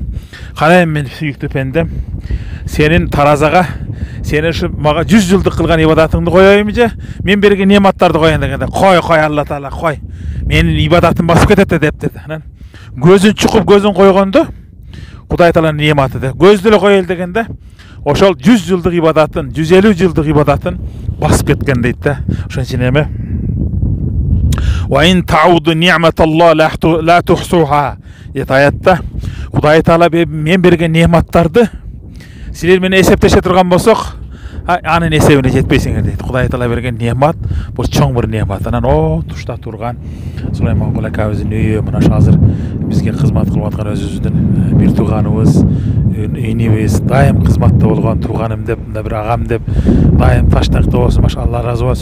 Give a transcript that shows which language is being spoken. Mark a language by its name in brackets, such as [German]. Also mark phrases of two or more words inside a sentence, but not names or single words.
[Kyrgyz] Кана мен сүйүктүү пендем, сенин таразага сени ушу мага 100 жылдык кылган ибадатыңды коёюм же мен берген нематтарды коеюн дегенде, кой Алла Таала кой. Менин ибадатым басып кетет депти. Анан көзүн чукуп көзүн койгондо Кудай Тааланын нематы деп. Көздү эле коелу дегенде ошол 100 жылдык ибадатын, 150 жылдык ибадатын басып кеткен дейт да. Ошон үчүн эми [Arabic] وَإِنْ تَعُودُ نِعْمَةَ اللَّهِ لَا تُحْصُوهَا [Kyrgyz] дейт аятта. Кудай Таала мен берген нематтарды силер менен эсептеше турган болсок, анын эсебине жетпейсиңер дейт. Кудай Таала берген немат бул чоң бир немат. Анан тушта турган Сулайман Кул акабыздын үйү мына азыр бизге кызмат кылып аткан өзүбүздүн бир тууганыбыз, инибиз, дайым кызматта болгон тууганым деп, мында бир агам деп, дайым таштакта болсун, машалла разы болсун.